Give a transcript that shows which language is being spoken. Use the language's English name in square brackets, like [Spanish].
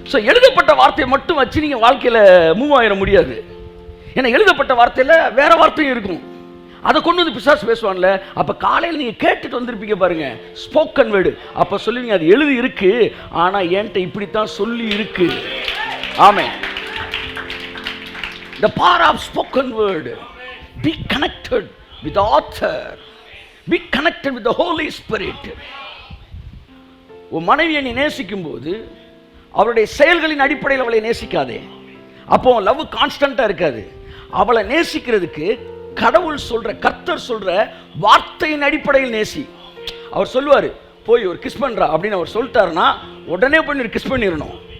[Tamil] எழுதப்பட்ட வார்த்தையை மட்டும் வச்சு நீங்க வாழ்க்கையில மூவ் ஆயிட முடியாது. ஏன்னா எழுதப்பட்ட வார்த்தையில வேற வார்த்தையும் இருக்கும். அதை கொண்டு வந்து பிசாசு பேசுவான்ல. அப்ப காலையில் நீங்க கேட்டுட்டு வந்திருப்பீங்க பாருங்க, ஸ்போக்கன் வேர்டு. அப்ப சொல்லுவீங்க அது எழுதி இருக்கு, ஆனா என்கிட்ட இப்படித்தான் சொல்லி இருக்கு. ஆமென். [English] The power of spoken word. Be connected with the author. Be connected with the Holy Spirit. [Tamil] உன் மனைவியை நீ நேசிக்கும் போது அவளுடைய செயல்களின் அடிப்படையில் அவளை நேசிக்காதே. அப்போ லவ் கான்ஸ்டன்டா இருக்காது. அவளை நேசிக்கிறதுக்கு கடவுள் சொல்ற, கர்த்தர் சொல்ற வார்த்தையின் அடிப்படையில் நேசி. அவர் சொல்லுவாரு, போய் ஒரு கிஸ் பண்றா அப்படின்னு அவர் சொல்லிட்டாருன்னா உடனே போய் ஒரு கிஸ் பண்ணிடணும்.